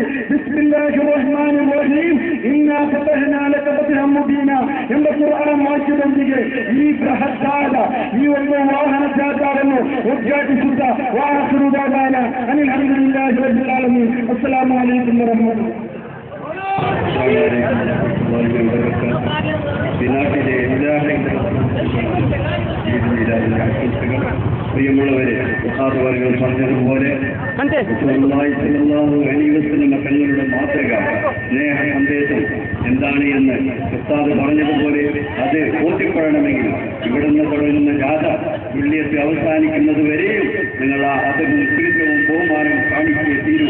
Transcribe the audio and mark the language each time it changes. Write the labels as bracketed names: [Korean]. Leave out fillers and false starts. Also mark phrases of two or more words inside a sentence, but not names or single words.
[Arabic] بسم الله الرحمن الرحيم, إنا فتحنا لك فتحا مبينا [Kannada] ಎಂಬ ಕುರ್ಆನ್ ವಾಕ್ಯದೊಂದಿಗೆ ಈ ಬೃಹತ್ತಾದ ಈ ಒಂದು ವಾಹನ ಜಾಥಾವನ್ನು ಉದ್ಘಾಟಿಸುತ್ತಾ ವಾಹನ ದಾನ ಅನಿಲ್ [Arabic] الحمد لله رب العالمين. السلام عليكم [Malayalam] നാട്ടിലെ പ്രിയമുള്ളവരെ ഉസ്താദുവർകൾ പറഞ്ഞതുപോലെ തങ്ങളുടെ മാതൃക സ്നേഹ സന്ദേശം എന്താണ് എന്ന് ഉസ്താദ് പറഞ്ഞതുപോലെ അത് ബോധ്യപ്പെടണമെങ്കിൽ ഇവിടുന്ന് തുടങ്ങുന്ന ജാഥ തുല്യത്തിൽ അവസാനിക്കുന്നത് വരെയും നിങ്ങൾ ആ അതവും സ്പിരിറ്റവും ബഹുമാനവും കാണിച്ചേ തീരൂ.